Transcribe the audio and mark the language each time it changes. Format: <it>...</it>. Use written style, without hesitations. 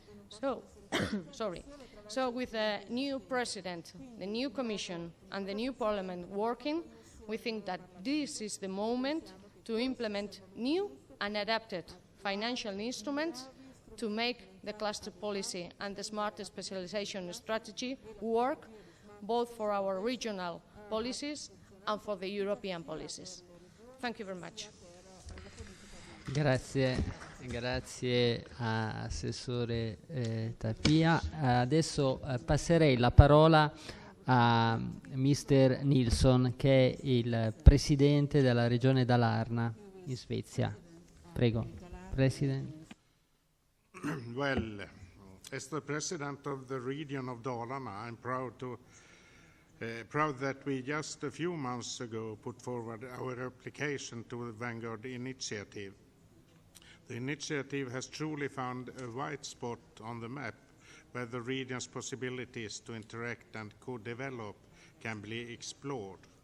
<en>So, So with the new president, the new commission, and the new parliament working, we think that this is the moment to implement new and adapted financial instruments to make the cluster policy and the smart specialization strategy work both for our regional policies and for the European policies. Thank you very much.</en> <it>Grazie a Assessore Tapia. Adesso passerei la parola a Mr. Nilsson, che è il Presidente della Regione Dalarna in Svezia. Prego, President.</it> <en>Well, as the President of the region of Dalarna, I'm proud that we just a few months ago put forward our application to the Vanguard Initiative. The initiative has truly found a white spot on the map where the region's possibilities to interact and co-develop can be explored.</en>